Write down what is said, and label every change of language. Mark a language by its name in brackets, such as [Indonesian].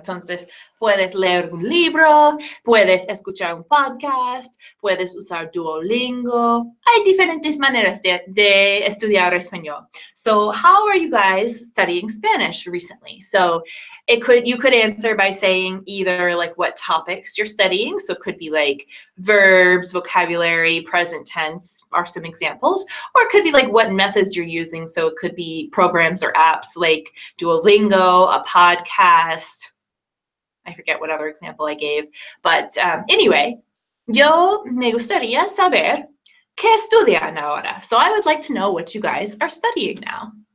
[Spanish] Entonces, puedes leer un libro, puedes escuchar un podcast, puedes usar Duolingo. Hay diferentes maneras de estudiar español. [English] So, how are you guys studying Spanish recently? So, you could answer by saying either like what topics you're studying. So it could be like verbs, vocabulary, present tense are some examples, or it could be like what methods you're using. So it could be programs or apps like Duolingo, a podcast, I forget what other example I gave. But anyway, [Spanish] yo me gustaría saber qué estudian ahora. [English] So I would like to know what you guys are studying now.